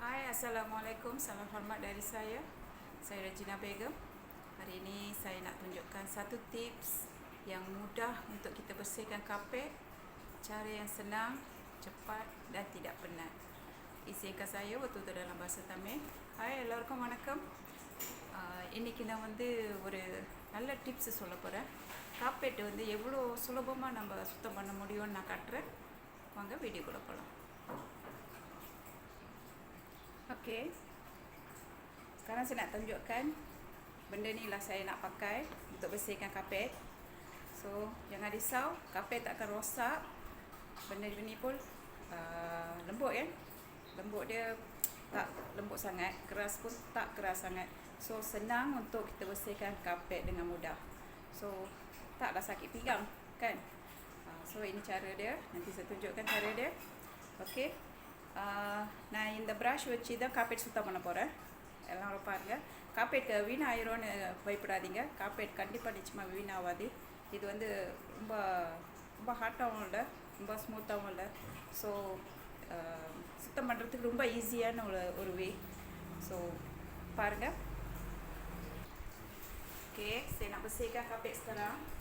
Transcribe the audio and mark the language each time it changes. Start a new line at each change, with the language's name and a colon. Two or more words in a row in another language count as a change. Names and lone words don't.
Malay: Assalamualaikum, salam hormat dari saya Regina Begum. Hari ini saya nak tunjukkan satu tips yang mudah untuk kita bersihkan kapet, cara yang senang, cepat dan tidak penat. Izinkan saya betul-betul dalam bahasa Tamil.
Tamil: Hai, எல்லாருக்கும் வணக்கம். இன்னைக்கு நான் ஒரு நல்ல டிப்ஸ் சொல்ல போகிறேன். காப்பெட் எவ்வளோ சுலபமாக நம்ம சுத்தம் பண்ண முடியும்னு நான் காட்டுறேன். வாங்க வீடியோக்குள்ளே போகலாம்.
Malay: Okey, sekarang saya nak tunjukkan benda ni lah saya nak pakai untuk bersihkan kapet. So, jangan risau, kapet tak akan rosak. Benda ni pun lembut kan. Lembut dia tak lembut sangat, keras pun tak keras sangat. So, senang untuk kita bersihkan kapet dengan mudah. So, taklah sakit pinggang kan. So, ini cara dia. Nanti saya tunjukkan cara dia. Okey.
Tamil: நான் இந்த ப்ரஷ் வச்சு தான் காப்பேட் சுத்தம் பண்ண போகிறேன். எல்லாம் பாருங்கள், காப்பேட் வீணாயிரோன்னு பயப்படாதீங்க. காப்பேட் கண்டிப்பாக நிச்சயமாக வீணாகாது. இது ரொம்ப ரொம்ப ஹாட்டாகவும் இல்லை, ரொம்ப ஸ்மூத்தாகவும் இல்லை. ஸோ சுத்தம் பண்ணுறதுக்கு ரொம்ப ஈஸியான ஒரு வே. ஸோ பாருங்கள்.
Malay: Oke, saya nak bersihkan kapet sekarang.